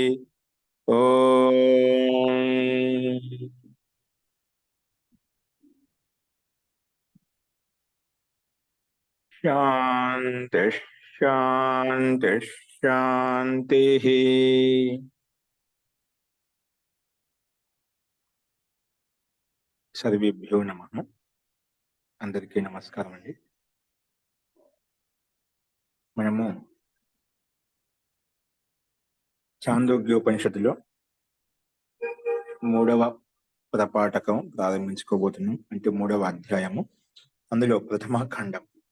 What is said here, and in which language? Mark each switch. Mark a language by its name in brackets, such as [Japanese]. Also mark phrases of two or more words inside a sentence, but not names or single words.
[Sanskrit] ओम शांति शांति शांति। सर्वेभ्यो नमः। [Telugu] అందరికీ నమస్కారం అండి। మనము చాందోగ్యోపనిషత్తులో మూడవ ప్రపాఠకం ప్రారంభించుకోబోతున్నాం. అంటే మూడవ అధ్యాయము, అందులో ప్రథమ ఖండం.